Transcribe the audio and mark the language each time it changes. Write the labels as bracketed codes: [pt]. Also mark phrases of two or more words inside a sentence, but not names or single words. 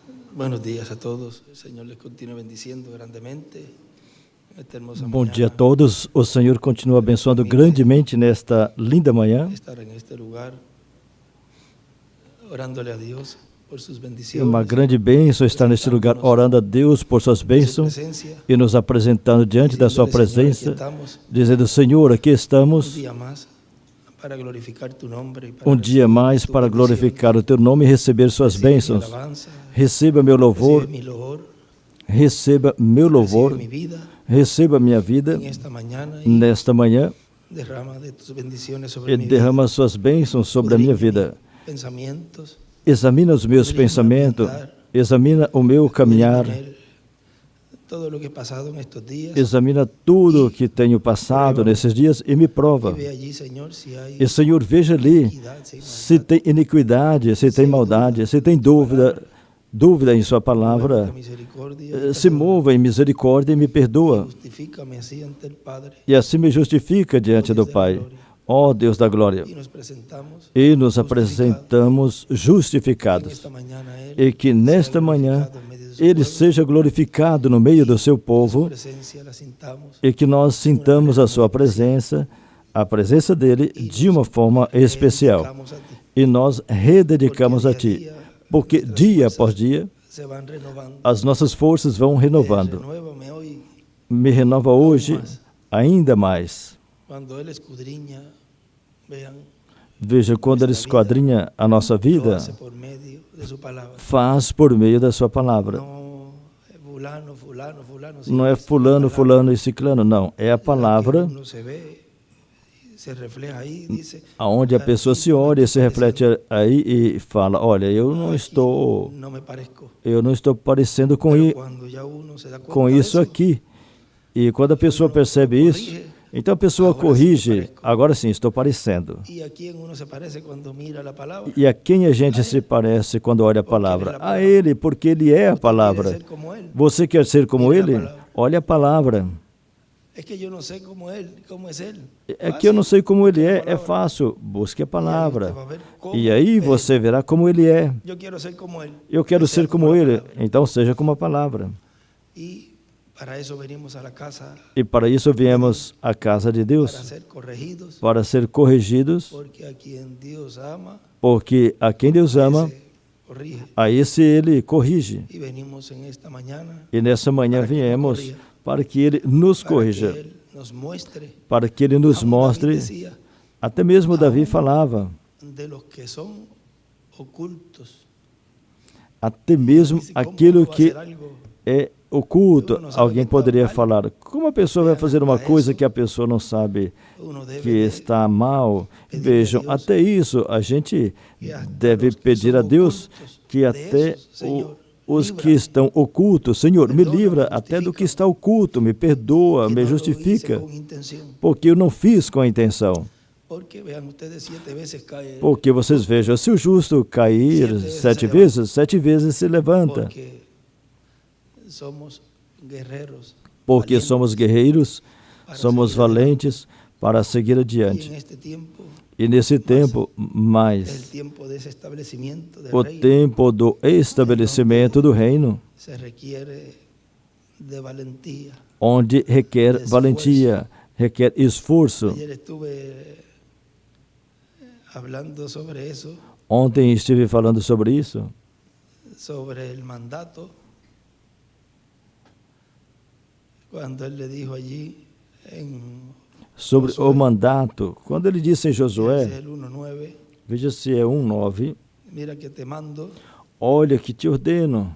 [es] Buenos días a todos. El Señor les continúe bendiciendo grandemente. Esta hermosa [pt] Bom dia a [es] mañana, [pt] todos. O Senhor continua abençoando grandemente nesta linda manhã. [es] estar en este lugar orándole a Dios por sus [pt] É [es] bendiciones. [pt] uma grande bênção estar neste lugar orando a Deus por suas bênçãos e nos apresentando diante da sua presença, dizendo: Senhor, aqui [es] Un [pt] estamos [es] día más para glorificar tu nombre y para [pt] um dia [es] recibir [pt] mais [es] tus [pt] para glorificar o teu nome e receber suas [es] bendiciones. [pt] bênçãos. [es] Recibe mi alabanza, [pt] Receba meu louvor, [es] recibe mi louvor, [pt] receba meu louvor, [es] recibe mi vida [pt] receba minha vida [es] en esta mañana y [pt] nesta manhã [es] derrama de tus bendiciones sobre [pt] e [es] mi [pt] derrama suas bênçãos sobre a minha vida. [es] pensamientos, [pt] Examina os meus pensamentos, examina o meu caminhar, [es] todo lo que he pasado en estos días. [pt] examina tudo que tenho passado nesses dias e me prova. [es] Y ve allí, Señor, si hay [pt] E, Senhor, veja ali [es] iniquidad, si hay [pt] se [es] maldad. [pt] tem iniquidade, se tem maldade, se tem dúvida em sua palavra. [es] Muéstrame misericordia, [pt] Se mova em misericórdia e me perdoa. [es] justifícame así ante el Padre [pt] E assim me justifica diante do Pai. Ó Deus da glória. [es] y nos presentamos [pt] E nos [es] justificados. [pt] apresentamos [es] En [pt] justificados. [es] esta mañana Él [pt] E que nesta [es] sea [pt] manhã [es] glorificado en medio de su [pt] Ele [es] pueblo, [pt] seja glorificado no meio do seu [es] su [pt] povo [es] presencia la sintamos [pt] e que nós sintamos a sua presença, a presença dele de uma forma especial. [es] dedicamos a ti, [pt] E nós rededicamos a Ti, porque dia após dia [es] se van renovando. [pt] as nossas forças vão renovando. [es] Renuévame hoy [pt] Me renova hoje ainda mais. [es] cuando Él escudriña, vean, [pt] Veja, quando Ele esquadrinha a nossa [es] lo [pt] vida, [es] hace por medio de su palabra. [pt] faz por meio da sua palavra. [es] No fulano, fulano, fulano. [pt] Não é fulano, fulano e ciclano, não. É a palavra [es] Uno se ve, se refleja ahí, dice, [pt] aonde a pessoa se olha e se reflete aí e fala: olha, eu não estou parecendo com, [es] Pero cuando ya uno se da [pt] com [es] cuenta de [pt] isso aqui. E quando a pessoa percebe isso, então a pessoa corrige. Agora sim, estou parecendo. [es] ¿Y a quién uno se parece cuando mira la palabra? [pt] E a quem a gente se parece quando olha a palavra? A Ele, porque Ele é a [es] ¿Quiere [pt] palavra. [es] ser como Él? [pt] Você quer ser como Ele? Olha a palavra. [es] Es que yo no sé cómo Él, cómo es Él. [pt] É que eu não sei como Ele é fácil. Busque a palavra. E aí você verá como Ele é. [es] Yo quiero ser como Él. [pt] Eu quero ser como Ele, então seja como a palavra. [es] Y para eso venimos a la casa, [pt] E para isso viemos à casa de [es] para [pt] Deus, [es] ser corregidos, [pt] para ser corrigidos, [es] porque a quien Dios ama, [pt] porque a quem Deus ama, [es] ese corrige. [pt] a esse Ele corrige. [es] Y venimos en esta mañana [pt] E nessa manhã viemos para que Ele nos [es] para que corrija, Él nos muestre, [pt] para que Ele nos [es] aún David [pt] mostre. [es] decía, [pt] Até mesmo Davi falava, [es] de los que son ocultos. [pt] até mesmo [es] Dice, ¿cómo [pt] aquilo [es] uno va a [pt] que [es] hacer algo? [pt] é oculto. Alguém poderia falar: como a pessoa vai fazer uma coisa que a pessoa não sabe [es] Uno debe [pt] que [es] de [pt] está mal? Vejam, até isso a gente deve pedir a Deus que até os que estão ocultos, Senhor, me livra até do que está oculto, me perdoa, [es] que [pt] me [es] no lo [pt] justifica, [es] hice con intención. [pt] porque eu não fiz com a intenção. [es] Porque vean ustedes, 7 veces cae. [pt] Porque vocês vejam, se o justo cair 7 vezes se levanta. [es] Porque somos guerreros. [pt] Porque [es] valientes. [pt] somos guerreiros, somos valentes para seguir [es] Y [pt] adiante. [es] en este tiempo, [pt] E nesse tempo, [es] el [pt] mais [es] tiempo de ese establecimiento del [pt] o [es] reino, [pt] tempo do estabelecimento do reino, [es] se requiere de valentía. [pt] onde requer valentia, requer esforço. [es] Ayer estuve hablando sobre eso, [pt] Ontem estive falando sobre isso, [es] sobre el mandato, cuando él le dijo allí en [pt] sobre o mandato. Quando ele disse em [es] ese [pt] Josué, [es] el 1:9, [pt] veja se é 1:9, [es] mira que te mando [pt] olha que te ordeno,